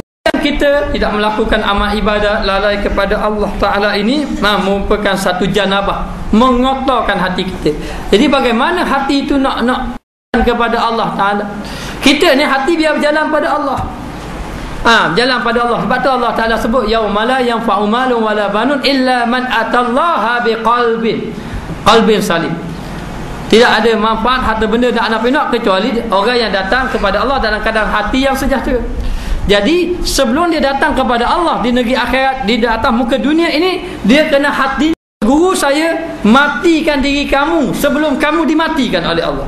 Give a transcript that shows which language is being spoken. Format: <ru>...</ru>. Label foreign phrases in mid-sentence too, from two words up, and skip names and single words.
<ms>Kita tidak melakukan amal ibadat lalai kepada Allah Ta'ala ini merupakan satu janabah, mengotorkan hati kita. Jadi bagaimana hati itu nak kepada Allah Ta'ala? Kita ni hati biar berjalan pada Allah. Berjalan pada Allah. Sebab tu Allah Ta'ala sebut</ms> <ar>يوم لا ينفع مال ولا بنون إلا من أتى الله بقلب سليم.</ar> <ms>Tidak ada manfaat harta benda dan anak pinak kecuali orang yang datang kepada Allah dalam keadaan hati yang sejahtera. Jadi sebelum dia datang kepada Allah di negeri akhirat, di atas muka dunia ini, dia kena hati. Guru saya, matikan diri kamu sebelum kamu dimatikan oleh Allah.</ms>